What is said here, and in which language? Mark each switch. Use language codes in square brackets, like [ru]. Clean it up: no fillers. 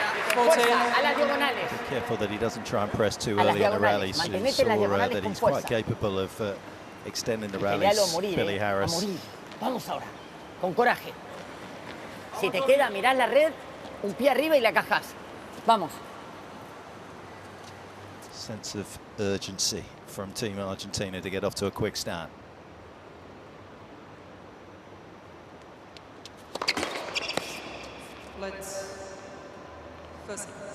[en] Be careful that he doesn't try and press too early in the rallies. You saw that he's quite capable of extending the rallies, Billy Harris. [es] Vamos ahora, con coraje. Si te queda mirar la red, un pie arriba y la cajas. Vamos. [en] Sense of urgency from Team Argentina to get off to a quick start. Let's first.